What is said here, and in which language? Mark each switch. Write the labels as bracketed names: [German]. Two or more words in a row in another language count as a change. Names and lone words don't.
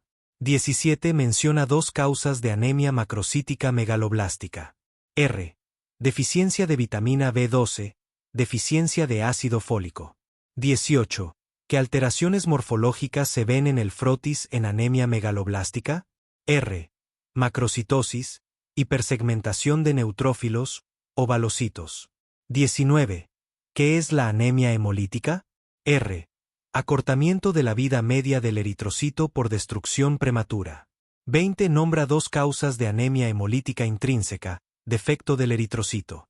[Spanish] 17 menciona dos causas de anemia macrocítica megaloblástica. R. Deficiencia de vitamina B12, deficiencia de ácido fólico. 18. ¿Qué alteraciones morfológicas se ven en el frotis en anemia megaloblástica? R. Macrocitosis, hipersegmentación de neutrófilos, ovalocitos. 19. ¿Qué es la anemia hemolítica? R. Acortamiento de la vida media del eritrocito por destrucción prematura. 20. Nombra dos causas de anemia hemolítica intrínseca, defecto del eritrocito.